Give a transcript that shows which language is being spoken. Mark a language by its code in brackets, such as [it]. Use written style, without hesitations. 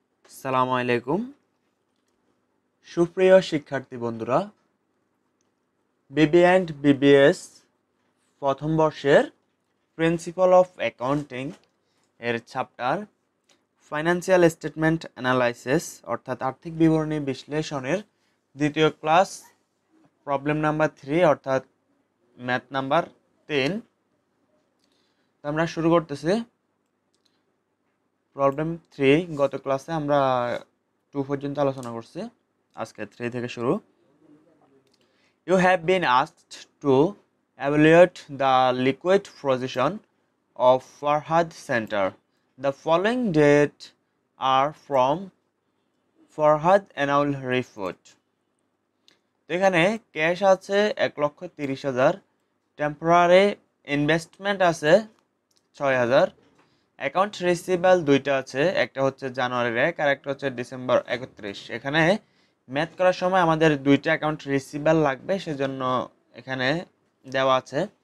[bn] আসসালামু আলাইকুম সুপ্রিয় শিক্ষার্থী বন্ধুরা, বিবি অ্যান্ড বিবিএস প্রথম বর্ষের প্রিন্সিপাল অফ অ্যাকাউন্টিং এর চ্যাপ্টার ফাইন্যান্সিয়াল স্টেটমেন্ট অ্যানালাইসিস অর্থাৎ আর্থিক বিবরণী বিশ্লেষণের দ্বিতীয় ক্লাস প্রবলেম নাম্বার 3 অর্থাৎ ম্যাথ নাম্বার 3 আমরা শুরু করতেছি। প্রবলেম 3 গত ক্লাসে আমরা 2 পর্যন্ত আলোচনা করছি, আজকে 3 থেকে শুরু। [en] You have been asked to evaluate the liquid position of Farhad Center. The following data are from Farhad annual report. [bn] এখানে ক্যাশ আছে 1,30,000, টেম্পোরারি ইনভেস্টমেন্ট আছে 6,000, অ্যাকাউন্ট রিসিভেবল দুইটা আছে, একটা হচ্ছে জানুয়ারির 1 আর একটা হচ্ছে ডিসেম্বর 31। এখানে ম্যাথ করার সময় আমাদের দুইটা অ্যাকাউন্ট রিসিভেবল লাগবে, সেজন্য এখানে দেওয়া আছে।